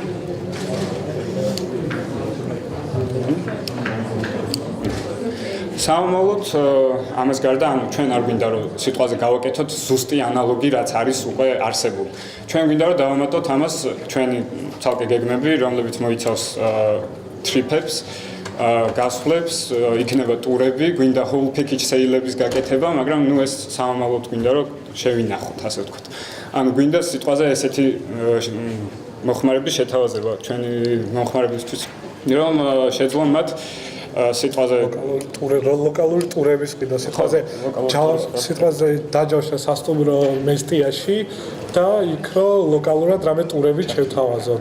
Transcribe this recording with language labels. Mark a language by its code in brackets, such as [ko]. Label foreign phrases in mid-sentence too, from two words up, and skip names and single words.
[ka] სამომავლოდ ამას გარდა ანუ ჩვენ არ გვინდა რომ სიტყვაზე გავაკეთოთ ზუსტი ანალოგი რაც არის უკვე არსებული. ჩვენ გვინდა რომ დავამატოთ ამას ჩვენი ცალკე გეგმები, რომლებიც მოიცავს trip-ებს, გასვლებს, იქნება ტურები, გვინდა [en] whole package sale- [ka] ების გაკეთება, მაგრამ ნუ ეს სამომავლოდ გვინდა რომ შევინახოთ, ასე ვთქვათ. ანუ გვინდა სიტყვაზე ესეთი მოხმარების შეთავაზება ჩვენი მომხმარებისთვის, რომ შეძლონ მათ სიტყვაზე ლოკალური ტურების ყიდა სიტყვაზე დაჯავშა სასტუმრო მესტიაში და იქ რომ ლოკალურად რამე ტურები შევთავაზოთ.